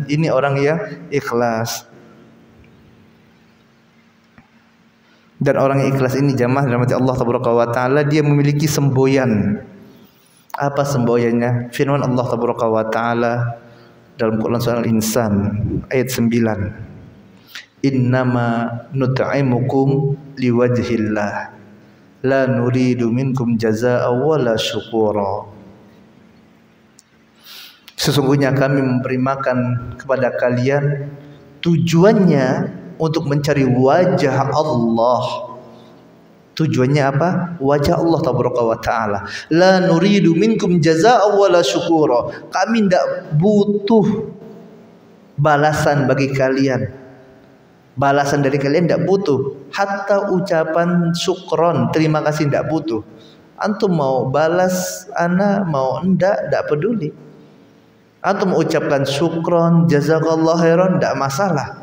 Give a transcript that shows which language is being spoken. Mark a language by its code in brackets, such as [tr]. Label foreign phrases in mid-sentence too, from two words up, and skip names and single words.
[id] Ini orang yang ikhlas. Dan orang yang ikhlas ini, jamaah dirahmati Allah Taala, dia memiliki semboyan. Apa semboyannya? Firman Allah Taala dalam Quran surah Al-Insan ayat 9. [ar] إنما نطعمكم لوجه الله لا نريد منكم جزاء ولا شكورا. [id] Sesungguhnya kami memberi makan kepada kalian tujuannya untuk mencari wajah Allah. Tujuannya apa? Wajah Allah [ar] تبارك وتعالى. لا نريد منكم جزاء ولا شكورا. [id] Kami tidak butuh balasan bagi kalian. Balasan dari kalian tidak butuh. Hatta ucapan syukron, terima kasih, tidak butuh. Antum mau balas ana, mau tidak peduli. Antum mau ucapkan syukron, [ar] جزاك الله خيرا, [id] tidak masalah.